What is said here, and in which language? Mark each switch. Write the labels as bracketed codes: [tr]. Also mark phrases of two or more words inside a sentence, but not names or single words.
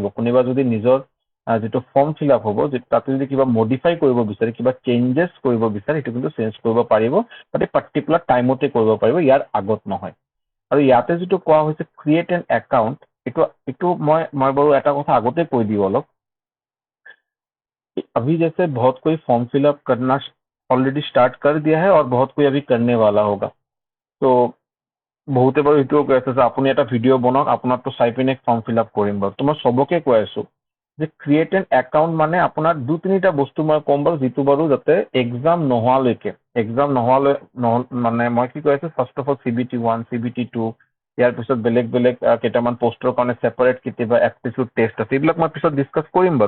[as] কোনোবা যদি নিজৰ যিটো [en] form fill up [as] হ'ব তাতে যদি কিবা মডিফাই কৰিব বিচাৰে, কিবা চেঞ্জেছ কৰিব বিচাৰে সেইটো কিন্তু চেঞ্জ কৰিব পাৰিব, তাতে পাৰ্টিকুলাৰ টাইমতে কৰিব পাৰিব, ইয়াৰ আগত নহয়। আৰু ইয়াতে যিটো কোৱা হৈছে [en] create an account, [as] এইটো মই বাৰু এটা কথা আগতে কৈ দিওঁ অলপ। [hi] अभी जैसे बहुत कोई [en] form fillup [hi] करना [en] already start [hi] कर दिया है और बहुत कोई अभी करने वाला होगा। [as] तो বহুতে বাৰু এইটোও কৈ আছে যে আপুনি এটা ভিডিঅ' বনাওক, আপোনাৰতো চাই পিনে [en] form fill up [as] কৰিম বাৰু। তো মই চবকে কৈ আছোঁ যে [en] create an account [as] মানে আপোনাৰ 2-3টা বস্তু মই ক'ম বাৰু যিটো বাৰু যাতে এক্সাম নোহোৱালৈকে মানে মই কি কৈ আছোঁ [en] first of all [as] CBT 1, CBT 2, ইয়াৰ পিছত বেলেগ কেইটামান পোষ্টৰ কাৰণে ছেপাৰেট কেতিয়াবা [en] aptitude test [as] আছে, এইবিলাক মই পিছত ডিছকাছ কৰিম বাৰু।